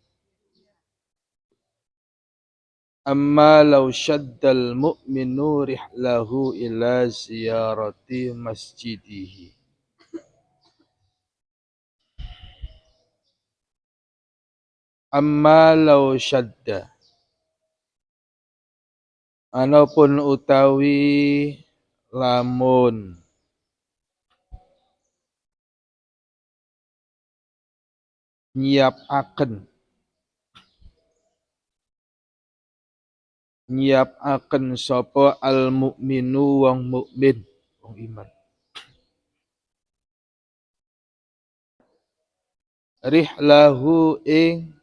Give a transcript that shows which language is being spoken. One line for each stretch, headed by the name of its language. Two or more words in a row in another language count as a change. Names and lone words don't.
Arabic: أما لو شد المؤمن رحله إلى زيارة مسجده. أما لو شد.
Javanese: Anapun utawi lamun nyiapaken sapa
Arabic: المؤمن
Javanese: wong mukmin wong iman rihlahu ing